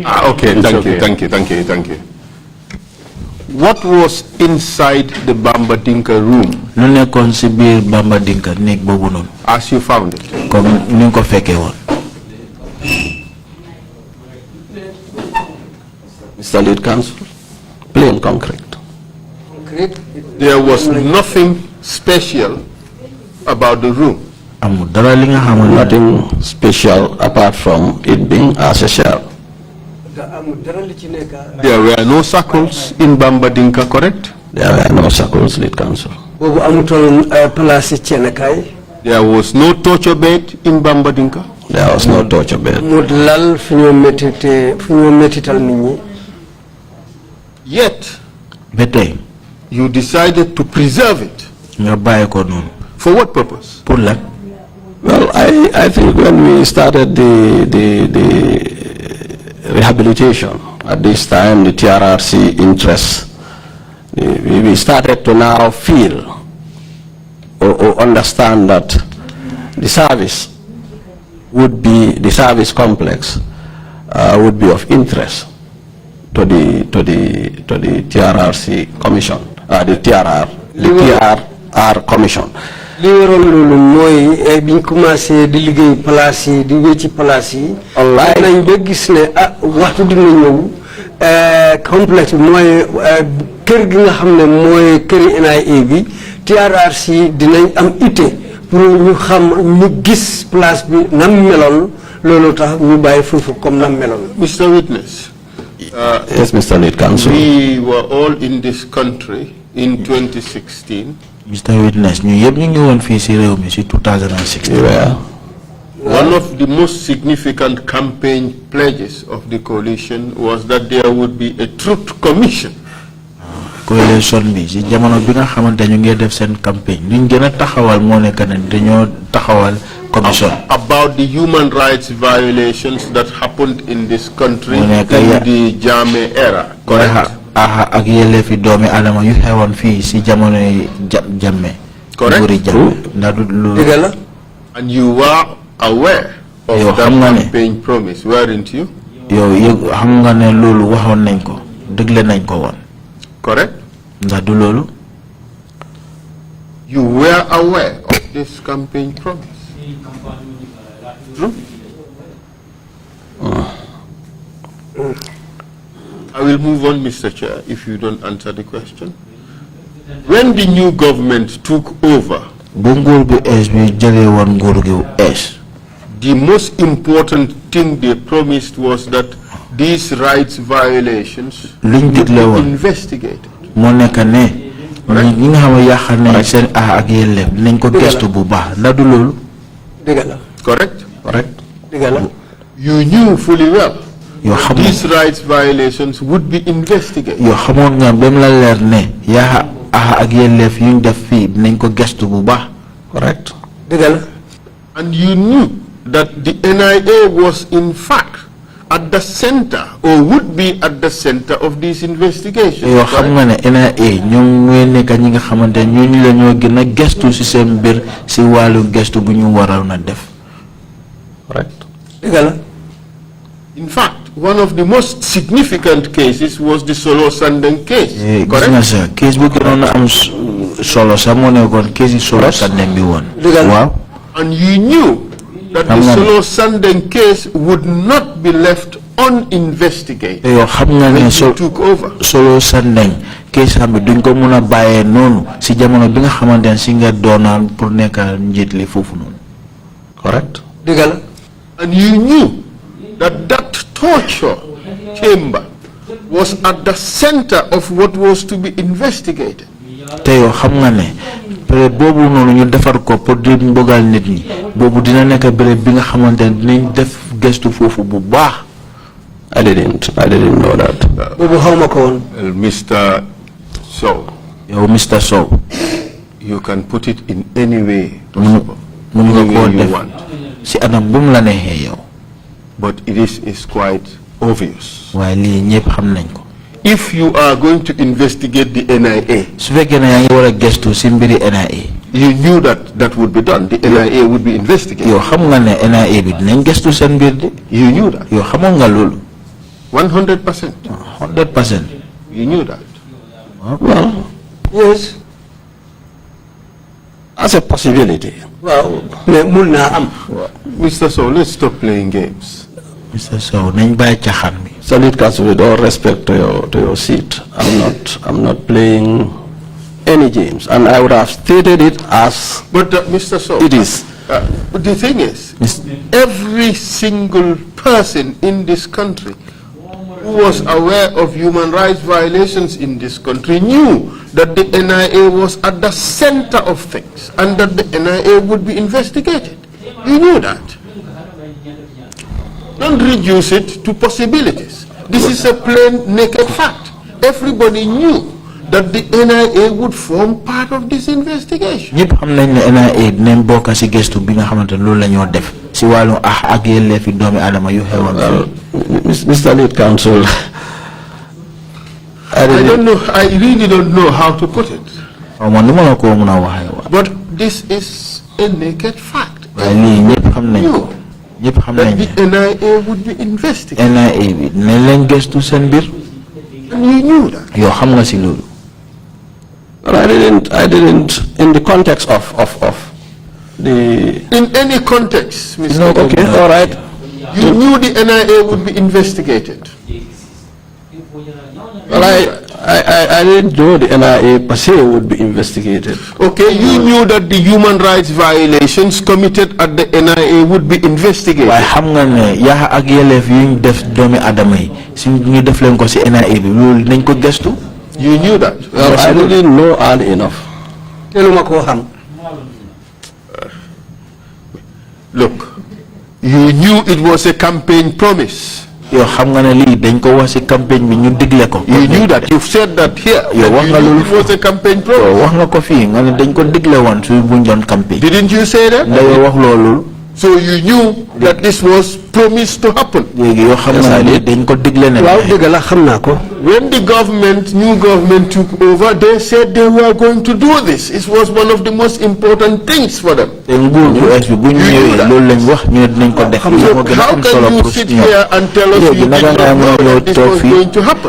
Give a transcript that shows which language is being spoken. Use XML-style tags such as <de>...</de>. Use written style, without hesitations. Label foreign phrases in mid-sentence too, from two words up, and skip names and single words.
<en>Okay, It's thank you, okay. thank you. What was inside the Bamba Dinka room</en> <wo>lu nekkon ci biir Bamba Dinka nek bobu non</wo> <en>as you found it?</en> <wo>comme ni ko féké won.</wo> <en>Mr. Lead Counsel, plain concrete. There was nothing special about the room.</en> <wo>Amu dara li nga xamul</wo> <en>Nothing special apart from it being as a shell. There were no circles in Bamba Dinka, correct? There were no circles, Lead Counsel. There was no torture bed in Bamba Dinka. There was no torture bed. Yet,</en> <wo>betay</wo> <en>you decided to preserve it.</en> <wo>nga baye ko non.</wo> <en>For what purpose?</en> <wo>Pour lan?</wo> <en>Well, I think when we started the rehabilitation, at this time the TRRC interest, we started to now feel or understand that the service would be, the service complex would be of interest to the TRRC commission, the TRR commission.</en> <wo>li waroon loolu mooy biñ commencé di liggéey place yi di wécci place yi nañ ba gis ne waxtu dina ñëw complexe bi mooy kër gi nga xam ne mooy këri NIA bi TRRC dinañ am ité pour ñu xam ñu gis place bi nam meloon loolu tax ñu bàyyi foofu comme nam meloon.</wo> <en>Mr. Witness, Yes, Mr. Lead Counsel. we were all in this country in 2016. Mr.</en> <wo>Witness ñu yeb ñu ngi won fi ci réew mi ci 2016.</wo> <en>Yeah. One of the most significant campaign pledges of the coalition was that there would be a truth commission.</en> <wo>Coalition bi ci jamono bi nga xamante ñu ngi def seen campagne ñu gëna taxawal mo nekk ne dañoo taxawal commission</wo> <en>about the human rights violations that happened in this country</en> <wo>Mo</wo> <en>in</en> <wo>nekk ya-</wo> <en>the Jammeh era. Correct?</en> <wo>ak yele fi doomi adama yu xewon fi ci jamono Jammeh.</wo> <en>Correct.</en> <wo>Nguuri Jammeh. Ndax du lu dëgg la.</wo> <en>And you were aware of</en> <wo>Yo,</wo> <en>that</en> <wo>xam nga ne-</wo> <en>campaign promise, weren't you?</en> <wo>yow yëg xam nga ne loolu waxoon nañ ko dëgle nañ ko woon</wo> <en>Correct?</en> <wo>ndax du loolu</wo> <en>You were aware of this campaign promise. True? I will move on, Mr. Chair, if you don't answer the question. When the new government took over,</en> <wo>bu nguur bu ees bi jëlee woon nguur gi ees</wo> <en>the most important thing they promised was that these rights violations</en> <wo>Liñ</wo> <en>would be</en> <wo>digle woon.</wo> <en>investigated.</en> <wo>moo nekk ne ñi nga xam ne yàqal nañ seen ak yelleef nañ ko gestu bu baax ndax du loolu dëgg la.</wo> <en>Correct? Correct.</en> <wo>dëgg la.</wo> <en>You knew fully well</en> <wo>yoo</wo> <en>that</en> <wo>xamoon</wo> <en>these rights violations would be investigated.</en> <wo>yoo xamoon nga ba mu la leer ne yaa ak yelleef yuñ def fii dinañ ko gestu bu baax</wo> <en>Correct.</en> <wo>dëgg la.</wo> <en>And you knew that the NIA was in fact at the center or would be at the center of these investigations.</en> <wo>yoo xam nga ne NIA ñoom ñooy nekk ñi nga xamante ñooñu la ñoo gën a gestu si seen mbir si wàllu gestu bu ñu waral na def</wo> <en>Correct.</en> <wo>dëgg la.</wo> <en>In fact, one of the most significant cases was the Solo Sandeng case. Correct?</en> <wo>Case bu gënoon am solo sa mo nekkoon case Solo Sandeng bi woon. Waaw.</wo> <en>And you knew that the Solo Sandeng case would not be left uninvestigated.</en> <wo>Yo xam nga ne</wo> <en>took over.</en> <wo>Solo Sandeng case xam bi duñ ko mën a bàyyee noonu si jamono bi nga xamante ne si nga doonaan pour nekk njiit li foofu noonu.</wo> <en>Correct?</en> <wo>Dëgg la.</wo> <en>And you knew that that torture chamber was at the center of what was to be investigated.</en> <wo>Te yo xam nga ne période boobu noonu ñu defar ko pour di mbogal nit ñi boobu dina nekk période bi nga xamante ne dinañ def gëstu foofu bu baax.</wo> <en>I didn't know that.</en> <wo>Boobu xawma ko woon.</wo> <en>Well, Mr. Sowe,</en> <wo>Yow Mr. Sowe.</wo> <en>you can put it in any way possible,</en> <wo>Mun nga</wo> <en>any</en> <wo>koo</wo> <en>way you</en> <wo>def</wo> <en>want.</en> <wo>si anam bu mu la neexee yow.</wo> <en>But it is quite obvious.</en> <wo>waaye lii ñëpp xam nañ ko.</wo> <en>If you are going to investigate the NIA,</en> <wo>su fekkee ne yaa ngi war a gëstu si mbiri NIA.</wo> <en>you knew that that would be done. The NIA would be investigated.</en> <wo>yow xam nga ne NIA bi dinañ gëstu seen mbir di.</wo> <en>You knew that.</en> <wo>yow xamoon nga loolu.</wo> <en>100%. 100%. You knew that. Well, Yes. as a possibility.</en> <wo>Waaw. Mais mun naa am.</wo> <en>Mr. Sowe, let's stop playing games. Mr.</en> <wo>Sowe nañ bàyyi caaxaan bi.</wo> <en>Salute Council, with all respect to your seat, I'm not playing any games, and I would have stated it as But Mr. Sowe, it is. but the thing is, every single person in this country who was aware of human rights violations in this country knew that the NIA was at the center of things and that the NIA would be investigated. You knew that. Don't reduce it to possibilities. This is a plain, naked fact. Everybody knew that the NIA would form part of this investigation.</en> <wo>ñëpp xam nañ ne NIA dinañ bokk si gëstu bi nga xamante ne loolu la ñoo def si wàllu ak yelleefi doomi aadama yu xewoon.</wo> <en>Mr. Lead Counsel, I don't know, I really don't know how to put it.</en> <wo>xaw ma nu ma la ko mën a waxee waa.</wo> <en>But this is a naked fact.</en> <wo>waaye lii ñëpp xam nañ ko. ñëpp xam</wo> <en>That</en> <wo>nañ ne</wo> <en>the NIA would be investigated.</en> <wo>NIA bi dinañ leen gëstu seen mbir.</wo> <en>And you knew that.</en> <wo>yow xam nga si loolu.</wo> <en>but I didn't, in the context of the. In any context, Mr. No, okay, Governor, all right. you knew the NIA would be investigated. Well, I didn't know the NIA per se would be investigated. Okay, you knew that the human rights violations committed at the NIA would be investigated.</en> <wo>waaye xam nga ne yaa ak yelleef yu ñu def doomi aadama yi si ñu def leen ko si NIA bi loolu dinañ ko gëstu.</wo> <en>You knew that. Well, I didn't know early enough.</en> <wo>Teluma koo xam.</wo> <en>Look, you knew it was a campaign promise.</en> <wo>yow xam nga ne lii dañ ko wax si campagne bi ñu digle ko.</wo> <en>You knew that. You've said that here.</en> <wo>yow wax nga</wo> <en>You knew</en> <wo>loolu</wo> <en>it was a campaign</en> <wo>yow</wo> <en>promise.</en> <wo>wax nga ko fii nga ne dañ ko digle woon su buñ doon campagne.</wo> <en>Didn't you say that?</en> <wo>ndax yow wax loolu.</wo> <en>So you knew that this was promised to happen.</en> <wo>léegi yow xam nga ne dañ ko digle ne. Waaw dëgg la xam naa ko.</wo> <en>When the new government took over, they said they were going to do this. It was one of the most important things for them.</en> <wo>te nguur bu ees bi bu ñu ñëwee loolu lañ wax ñu ne dinañ ko def.</wo> <en>So</en> <wo>moo gën a</wo> <en>how</en> <wo>am solo</wo> <en>can you</en> <wo>pour</wo> <en>sit</en> <wo>ñoom.</wo> <en>here and tell us</en> <wo>léegi</wo> <en>you did</en> <wo>naka</wo> <en>not</en> <wo>nga</wo> <en>know</en> <wo>mën a</wo> <en>that this</en> <wo>toog</wo> <en>was</en> <wo>fii</wo> <en>going to happen?</en>